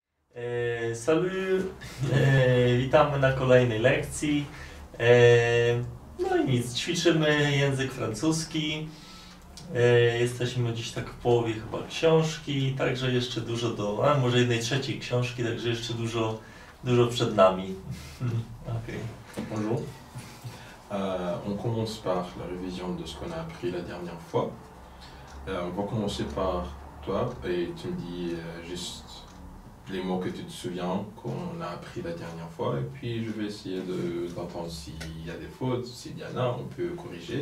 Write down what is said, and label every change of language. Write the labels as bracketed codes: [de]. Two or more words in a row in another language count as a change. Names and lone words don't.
[pl] Salut, witamy na kolejnej lekcji. No i nic, ćwiczymy język francuski. Jesteśmy dziś tak w połowie chyba książki, także jeszcze dużo może 1/3 książki, także jeszcze dużo przed nami. Okay. [fr] Bonjour. On commence par la révision de ce qu'on a appris la dernière fois. On va commencer par toi et tu me dis juste les mots que tu te souviens qu'on a appris la dernière fois et puis je vais essayer d'entendre s'il y a des fautes, s'il y en a, on peut corriger.